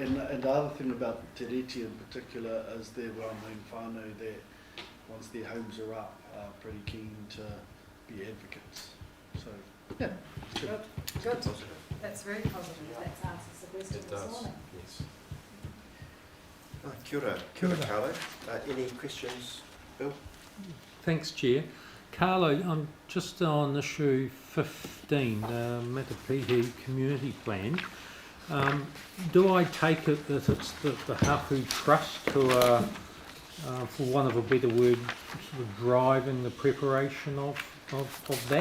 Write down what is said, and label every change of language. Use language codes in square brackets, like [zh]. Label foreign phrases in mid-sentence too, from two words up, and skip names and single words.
[en] And the other thing about Te Reti in particular is their well-known whānau that once their homes are up, are pretty keen to be advocates. So, yeah. Good, good. That's very positive. That answers the question this morning. Yes. [mi] Kia ora [en] Carlo. Any questions, Bill? Thanks, Chair. Carlo, I'm just on issue 15, Matapihi Community Plan. Do I take it that it's the Hapu Trust who are, for want of a better word, sort of driving the preparation of that?